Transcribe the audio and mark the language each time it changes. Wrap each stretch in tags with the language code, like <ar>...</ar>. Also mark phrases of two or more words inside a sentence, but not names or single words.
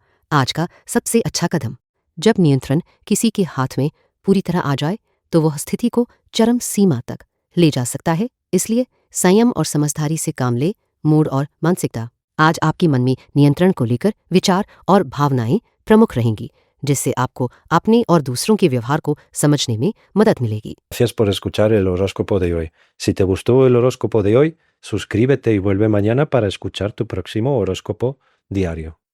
<hi>आज का सबसे अच्छा कदम, जब नियंत्रण किसी के हाथ में पूरी तरह आ जाए तो वह स्थिति को चरम सीमा तक ले जा सकता है। इसलिए संयम और समझदारी से काम ले। मूड और मानसिकता, आज आपके मन में नियंत्रण को लेकर विचार और भावनाएं प्रमुख रहेंगी जिससे आपको अपने और दूसरों के व्यवहार को समझने में मदद मिलेगी।</hi> <es>Gracias por escuchar el horóscopo de hoy. Si te gustó el horóscopo de hoy, suscríbete y vuelve mañana para escuchar tu próximo horóscopo diario.</es>